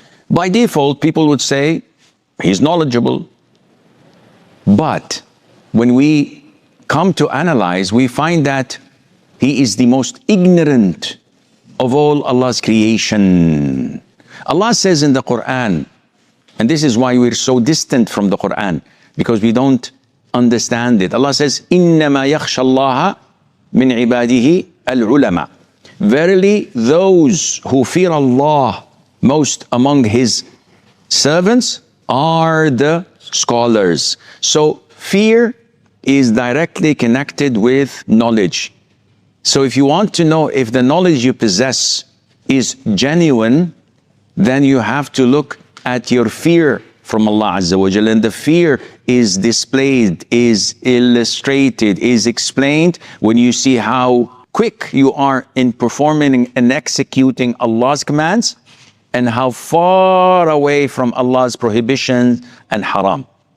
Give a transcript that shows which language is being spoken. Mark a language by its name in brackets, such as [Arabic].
[English] By default, people would say, he's knowledgeable. But when we come to analyze, we find that he is the most ignorant of all Allah's creation. Allah says in the Qur'an, and this is why we're so distant from the Qur'an, because we don't understand it. Allah says, [Arabic] إِنَّمَا يَخْشَى اللَّهَ مِنْ عِبَادِهِ الْعُلَمَاء. [English] Verily, those who fear Allah most among His servants are the scholars. So fear is directly connected with knowledge. So if you want to know if the knowledge you possess is genuine, then you have to look at your fear from Allah Azza wa Jalla. And the fear is displayed, is illustrated, is explained when you see how quick you are in performing and executing Allah's commands and how far away from Allah's prohibitions and haram.